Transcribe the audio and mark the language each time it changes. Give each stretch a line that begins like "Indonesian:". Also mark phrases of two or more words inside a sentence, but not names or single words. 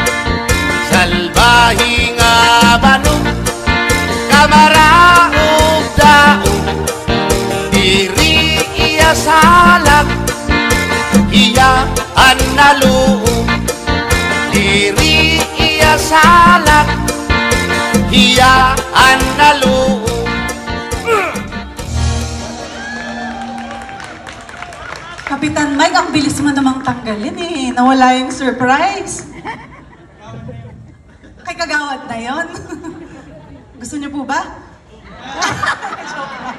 Waray: salbahi nga banong kamaraog daog diri iya salag iya an naluog diri iya salag iya ang naluog.
Filipino: Kapitan Mike, ang bilis mo namang tanggalin eh. Nawala yung surprise. Kay kagawad na yon. Gusto niyo po ba? Joke lang.